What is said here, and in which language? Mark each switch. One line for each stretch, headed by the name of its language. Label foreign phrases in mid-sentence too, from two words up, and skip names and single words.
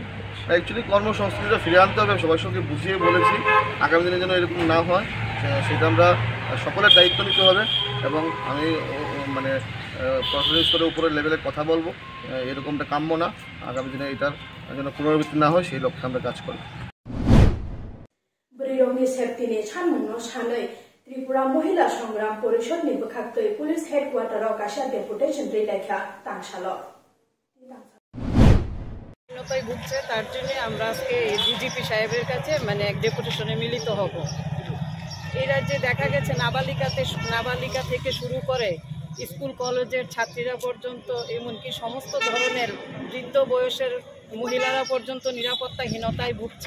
Bangla: অ্যাকচুয়ালি কর্মসংস্কৃতিটা ফিরে আনতে হবে, সবার সঙ্গে বুঝিয়ে বলেছি আগামী দিনে যেন এরকম না হয় সেটা আমরা সকলের দায়িত্ব নিতে হবে। এবং আমি মানে প্রশাসনিক স্তরের উপরের লেভেলে কথা বলবো, এরকমটা কাম্য না, আগামী দিনে এটার যেন পুনরাবৃত্তি না হয় সেই লক্ষ্যে আমরা কাজ করব।
Kok Borok: त्रिपुरा महिला संग्राम परिषद नि बखाक्तै
English: police headquarter
Kok Borok: काशा डेपुटेशन रिलेखा तांगशालो
Bangla: ভুগছে তার জন্য আমরা আজকে ডিজিপি সাহেবের কাছে মানে এক ডেপুটেশনে মিলিত হব। এই রাজ্যে দেখা গেছে নাবালিকা থেকে শুরু করে স্কুল কলেজের ছাত্রীরা পর্যন্ত এমনকি সমস্ত ধরনের বৃদ্ধ বয়সের মহিলারা পর্যন্ত নিরাপত্তাহীনতায় ভুগছে।